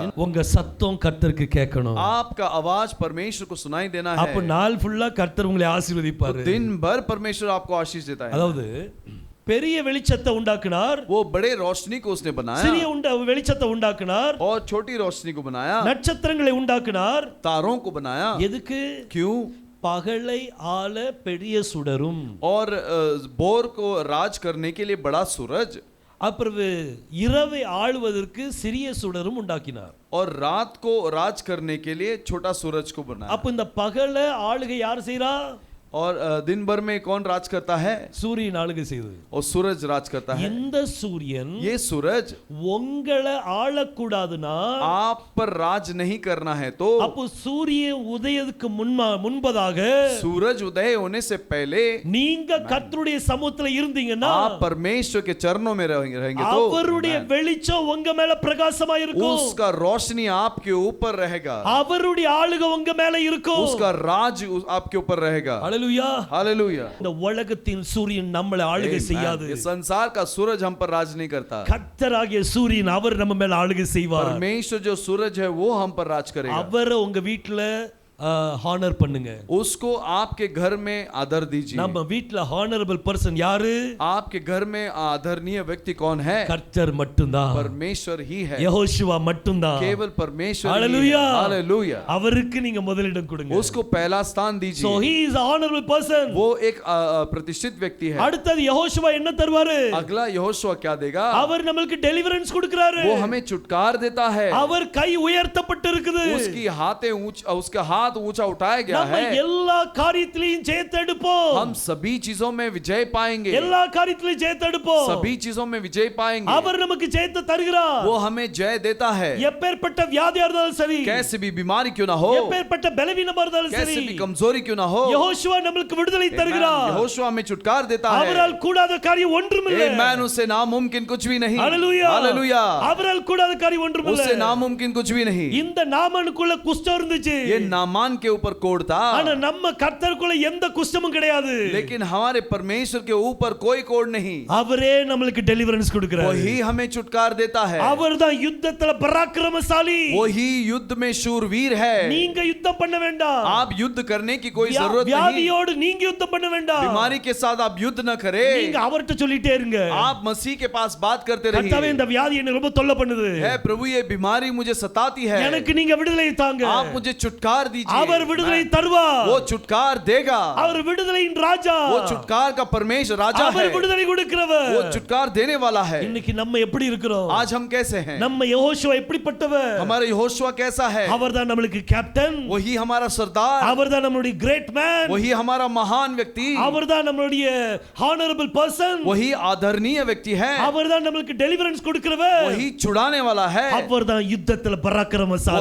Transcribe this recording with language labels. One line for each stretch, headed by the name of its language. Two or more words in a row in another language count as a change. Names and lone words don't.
Tamil: உங்க சத்தம் கர்த்தருக்கு கேட்கணும்.
Hindi: आपका आवाज परमेश्वर को सुनाई देना அப்ப है,
Tamil: நாள் ஃபுல்லா கர்த்தர் உங்களை ஆசீர்வதிப்பாரு.
Hindi: दिन भर परमेश्वर आपको आशीष देता है।
Tamil: அதாவது பெரிய வெளிச்சத்தை உண்டாக்குனார்,
Hindi: वो बड़े रोशनी को उसने बनाया
Tamil: சிறிய வெளிச்சத்தை உண்டாக்குனார்,
Hindi: और छोटी रोशनी को बनाया,
Tamil: நட்சத்திரங்களை உண்டாக்குனார்.
Hindi: तारों को बनाया।
Tamil: எதுக்கு?
Hindi: क्यों?
Tamil: பகலை ஆள பெரிய சுடரும்,
Hindi: और बोर को राज करने के लिए बड़ा सूरज,
Tamil: அப்புறம் இரவை ஆளுவதற்கு சிறிய சுடரும் உண்டாக்கினார்.
Hindi: और रात को राज करने के लिए छोटा सूरज को बनाया।
Tamil: அப்ப இந்த பகலை ஆளுகை யார் செய்றா?
Hindi: और दिन भर में कौन राज करता है?
Tamil: சூரியன் ஆளுகை செய்யுது.
Hindi: और सूरज राज करता है।
Tamil: இந்த சூரியன்
Hindi: ये सूरज
Tamil: உங்களை ஆளக்கூடாதுன்னா,
Hindi: आप पर राज नहीं करना है तो
Tamil: அப்போ சூரியன் உதயத்துக்கு முன்பதாக
Hindi: सूरज उदय होने से पहले
Tamil: நீங்க கர்த்தருடைய சமூகத்துல இருந்தீங்கன்னா,
Hindi: आप परमेश्वर के चरणों में रहेंगे तो
Tamil: அவருடைய வெளிச்சம் உங்க மேல பிரகாசமா இருக்கும்.
Hindi: उसका रोशनी आपके ऊपर रहेगा,
Tamil: அவருடைய ஆளுகை உங்க மேல இருக்கும்.
Hindi: उसका राज आपके ऊपर रहेगा।
Tamil: ஹalleluya.
Hindi: हालेलुया।
Tamil: இந்த உலகத்தின் சூரியன் நம்மளை ஆளுகை செய்யாது.
Hindi: ये संसार का सूरज हम पर राज नहीं करता।
Tamil: கர்த்தராகிய சூரியன் அவர் நம்ம மேல ஆளுகை செய்வார்.
Hindi: परमेश्वर जो सूरज है वो हम पर राज करेगा।
Tamil: அவரை உங்க வீட்ல ஹானர் பண்ணுங்க.
Hindi: उसको आपके घर में आदर दीजिए।
Tamil: நம்ம வீட்ல
English: honorable person
Tamil: யாரு?
Hindi: आपके घर में आदरणीय व्यक्ति कौन है?
Tamil: கர்த்தர் மட்டும்தான்,
Hindi: परमेश्वर ही है,
Tamil: யெகோஷுவா மட்டும்தான்.
Hindi: केवल परमेश्वर ही है। हालेलुया। हालेलुया।
Tamil: அவருக்கு நீங்க முதலிடம் கொடுங்க.
Hindi: उसको पहला स्थान So दीजिए।
English: he is a honorable person.
Hindi: वो एक प्रतिष्ठित व्यक्ति है।
Tamil: அடுத்தது யெகோஷுவா என்ன தருவாரு?
Hindi: अगला यहोशुआ क्या देगा?
Tamil: அவர் நமக்கு டெலிவரன்ஸ் கொடுக்கிறாரு.
Hindi: वो हमें छुटकार देता है।
Tamil: அவர் கை உயர்த்தப்பட்டிருக்குது.
Hindi: उसकी उसका हाथ ऊंचा उठाया गया நம்ம है।
Tamil: எல்லா காரியத்திலையும் ஜெயத்தெடுப்போம்.
Hindi: हम सभी चीजों में विजय पाएंगे।
Tamil: எல்லா காரியத்திலையும் ஜெயத்தெடுப்போம்.
Hindi: सभी चीजों में विजय पाएंगे।
Tamil: அவர் நமக்கு ஜெயத்தை தருகிறார்.
Hindi: वो हमें जय देता है।
Tamil: எப்பேற்பட்ட வியாதியா இருந்தாலும் சரி,
Hindi: कैसे भी बीमारी क्यों ना हो,
Tamil: எப்பேற்பட்ட பலவீனமா இருந்தாலும் சரி,
Hindi: कैसे भी कमजोरी क्यों ना हो,
Tamil: யெகோஷுவா நமக்கு விடுதலை தருகிறார்.
Hindi: यहोशुआ हमें छुटकार देता है।
Tamil: அவரால் கூடாத காரியம் ஒன்றுமில்லை.
Hindi: आमेन। उससे नामुमकिन कुछ भी नहीं।
Tamil: ஹalleluya.
Hindi: हालेलुया।
Tamil: அவரால் கூடாத காரியம் ஒன்றுமில்லை.
Hindi: उससे नामुमकिन कुछ भी नहीं।
Tamil: இந்த நாமனுக்குள்ள குஷ்டம் இருந்துச்சு.
Hindi: ये नामान नामान के ऊपर कोढ़ था,
Tamil: ஆனா நம்ம கர்த்தருக்குள்ள எந்த குஷ்டமும் கிடையாது.
Hindi: लेकिन हमारे परमेश्वर के ऊपर कोई कोढ़ नहीं.
Tamil: அவரே நமக்கு டெலிவரன்ஸ் கொடுக்கிறார்.
Hindi: वही हमें छुटकार देता है.
Tamil: அவர்தான் யுத்தத்துல பராக்கிரமசாலி.
Hindi: वही युद्ध में शूरवीर है.
Tamil: நீங்க யுத்தம் பண்ண வேண்டாம்.
Hindi: आप युद्ध करने की कोई जरूरत नहीं.
Tamil: வியாதியோடு நீங்க யுத்தம் பண்ண வேண்டாம்.
Hindi: बीमारी के साथ आप युद्ध न करें.
Tamil: நீங்க அவர்ட்ட சொல்லிட்டே இருங்க.
Hindi: आप मसीह के पास बात करते रहिए.
Tamil: கர்த்தாவே இந்த வியாதி என்ன ரொம்ப தொல்லை பண்ணுது.
Hindi: है प्रभु ये बीमारी मुझे सताती है.
Tamil: எனக்கு நீங்க விடுதலை தாங்க.
Hindi: आप मुझे छुटकार दीजिए.
Tamil: அவர் விடுதலை தருவார்.
Hindi: वो छुटकार देगा.
Tamil: அவர் விடுதலையின் ராஜா.
Hindi: वो छुटकार का परमेश्वर राजा है.
Tamil: அவர் விடுதலை கொடுக்கிறவர்.
Hindi: वो छुटकार देने वाला है.
Tamil: இன்னைக்கு நம்ம எப்படி இருக்கிறோம்?
Hindi: आज हम कैसे हैं?
Tamil: நம்ம யெகோஷுவா எப்படிப்பட்டவர்?
Hindi: हमारा यहोशुआ कैसा है?
Tamil: அவர்தான் நமக்கு கேப்டன்.
Hindi: वही हमारा सरदार.
Tamil: அவர்தான் நம்மளுடைய
English: great man.
Hindi: वही हमारा महान व्यक्ति.
Tamil: அவர்தான் நம்மளுடைய
English: honorable person.
Hindi: वही आदरणीय व्यक्ति है.
Tamil: அவர்தான் நமக்கு டெலிவரன்ஸ் கொடுக்கிறவர்.
Hindi: वही छुड़ाने वाला है.
Tamil: அவர்தான் யுத்தத்துல பராக்கிரமசாலி.